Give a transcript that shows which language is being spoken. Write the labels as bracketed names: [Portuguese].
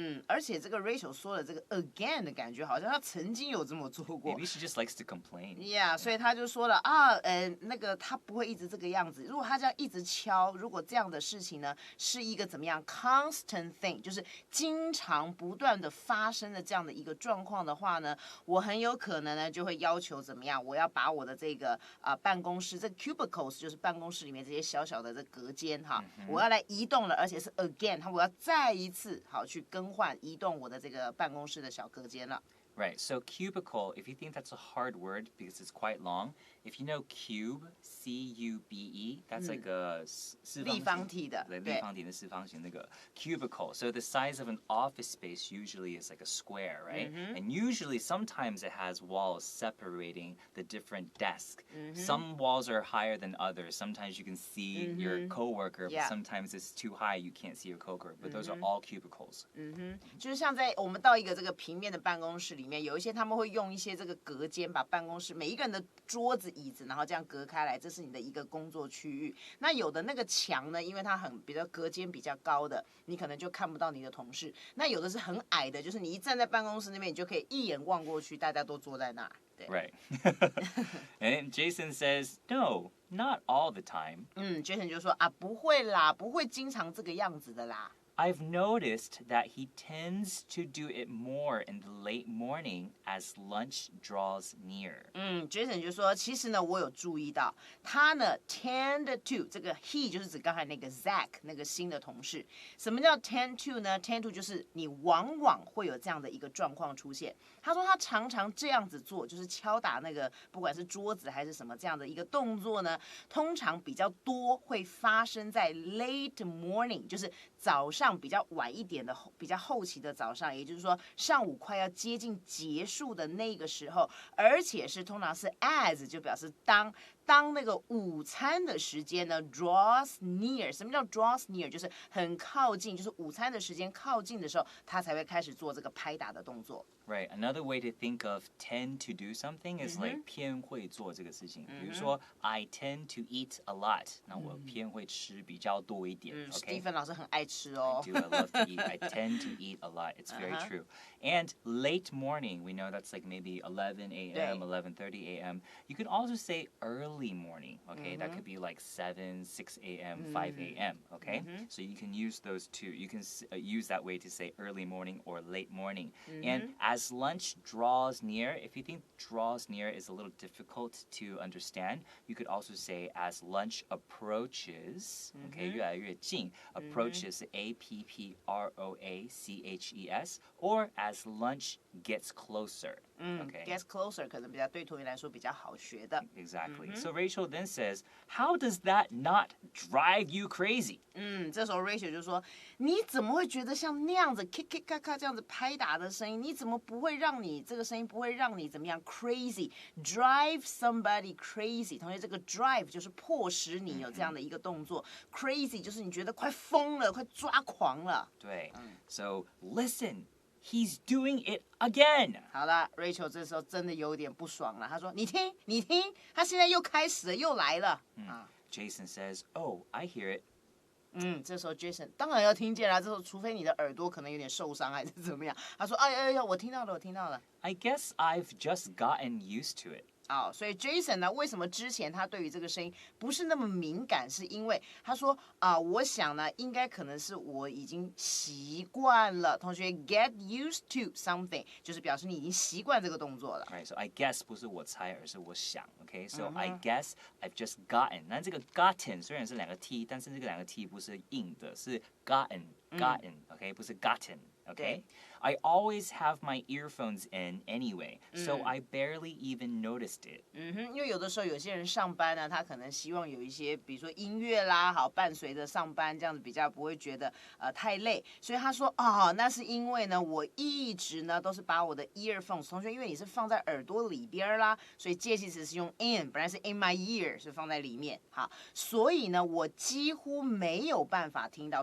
[Chinese] 而且这个 Rachel 说的这个 again 的感觉，好像他曾经有这么做过。 [English] Maybe she just likes to complain. [Chinese] Yeah, 所以他就说了那个他不会一直这个样子。如果他这样一直敲，如果这样的事情呢，是一个怎么样 constant thing， 就是经常不断的发生的这样的一个状况的话呢，我很有可能呢就会要求怎么样，我要把我的这个办公室这个 cubicles 就是办公室里面这些小小的这隔间哈，我要来移动了，而且是 again， 我要再一次好去更换移动我的这个办公室的小隔间了。 [English] Right, so cubicle, if you think that's a hard word because it's quite long, if you know cube, C-U-B-E, that's like a [Chinese] 立方体的，立方体的四方形那个 cubicle. [English] So the size of an office space usually is like a square, right? And usually, sometimes it has walls separating the different desks. Some walls are higher than others. Sometimes you can see your coworker, but sometimes it's too high, you can't see your coworker. But those are all cubicles. [Chinese] 就是像在我们到一个这个平面的办公室里面，有一些他们会用一些这个隔间，把办公室每一个人的桌子、椅子，然后这样隔开来，这是你的一个工作区域。那有的那个墙呢，因为它比较隔间比较高的，你可能就看不到你的同事。那有的是很矮的，就是你一站在办公室那边，你就可以一眼望过去，大家都坐在那儿。 [English] Right. And Jason says, no, not all the time. [Chinese] Jason 就说不会啦，不会经常这个样子的啦。 [English] I've noticed that he tends to do it more in the late morning as lunch draws near. [Chinese] Jason 就说，其实呢，我有注意到他呢 tend to 这个 he 就是指刚才那个 Zach 那个新的同事。什么叫 tend to 呢 ？tend to 就是你往往会有这样的一个状况出现。他说他常常这样子做，就是敲打那个不管是桌子还是什么这样的一个动作呢，通常比较多会发生在 late morning， 就是早上比较晚一点的比较后期的早上，也就是说上午快要接近结束的那个时候，而且是通常是 as 就表示当那个午餐的时间呢 draws near， 什么叫 draws near？就是很靠近，就是午餐的时间靠近的时候，他才会开始做这个拍打的动作。 [English] Right. Another way to think of tend to do something is like 偏会做这个事情。 [Chinese] 比如说 I tend to eat a lot，那我偏会吃比较多一点。 Stephen 老师很爱吃哦。 [English] I do. I love to eat. I tend to eat a lot. It's very true. And late morning, we know that's like maybe 11 a.m., 11:30 a.m. You could also say early morning, okay? That could be like 7, 6 a.m., 5 a.m., okay? So you can use those two. You can use that way to say early morning or late morning. And as lunch draws near, if you think draws near is a little difficult to understand, you could also say as lunch approaches, okay? [Chinese] 越来越近. [English] Approaches, approaches, or as lunch gets closer. Okay. [Chinese] Gets closer 可能比较对同学来说比较好学的。 [English] Exactly. So Rachel then says, how does that not drive you crazy? [Chinese] 这时候 Rachel 就说，你怎么会觉得像那样子 kick kick 咔咔这样子拍打的声音，你怎么不会让你这个声音不会让你怎么样 crazy drive somebody crazy？同学，这个 drive 就是迫使你有这样的一个动作，crazy 就是你觉得快疯了，快抓狂了。对。 [English] So listen.He's doing it again. [Chinese] 好了 ，Rachel 这时候真的有点不爽了。他说：“你听，他现在又开始了，又来了。 [English] Jason says, "Oh, I hear it." [Chinese] 这时候 Jason 当然要听见了。这时候，除非你的耳朵可能有点受伤还是怎么样。他说：“哎，我听到了。” [English] I guess I've just gotten used to it. [Chinese] 所以 Jason 呢，为什么之前他对于这个声音不是那么敏感？是因为他说我想呢，应该可能是我已经习惯了。同学 get used to something 就是表示你已经习惯这个动作了。 [English] Right, so I guess 不是我猜，而是我想。 Okay, so I guess I've just gotten. [Chinese] 那这个 gotten 虽然是两个 t， 但是这个两个 t 不是硬的，是 gotten. [English] Okay, 不是 gotten.Okay, I always have my earphones in anyway, so I barely even noticed it. [Chinese] 因为有的时候有些人上班呢，他可能希望有一些，比如说音乐啦，好伴随着上班，这样子比较不会觉得太累。所以他说那是因为呢，我一直呢都是把我的 earphones， 同学，因为你是放在耳朵里边啦，所以介系词是用 in， 本来是 in my ear 是放在里面，好，所以呢我几乎没有办法听到。